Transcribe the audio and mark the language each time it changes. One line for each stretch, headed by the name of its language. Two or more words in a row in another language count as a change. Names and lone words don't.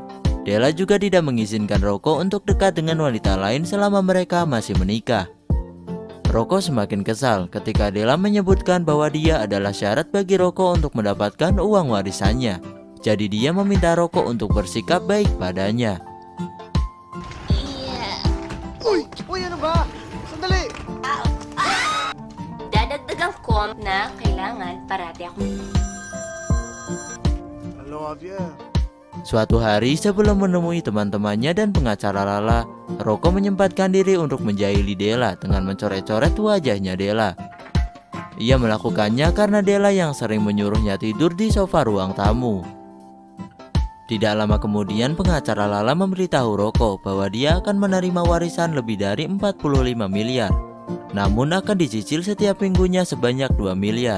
Indonesian: Della juga tidak mengizinkan Rocco untuk dekat dengan wanita lain selama mereka masih menikah. Rocco semakin kesal ketika Della menyebutkan bahwa dia adalah syarat bagi Rocco untuk mendapatkan uang warisannya. Jadi dia meminta Rocco untuk bersikap baik padanya.
Filipino: Uy! Uy, ano ba? Sandali! Dadagdagan ko na kailangan parati ako.
English: I love you.
Indonesian: Suatu hari sebelum menemui teman-temannya dan pengacara Lala, Rocco menyempatkan diri untuk menjahili Della dengan mencoret-coret wajahnya Della. Ia melakukannya karena Della yang sering menyuruhnya tidur di sofa ruang tamu. Tidak lama kemudian pengacara Lala memberitahu Rocco bahwa dia akan menerima warisan lebih dari 45 miliar, namun akan dicicil setiap minggunya sebanyak 2 miliar.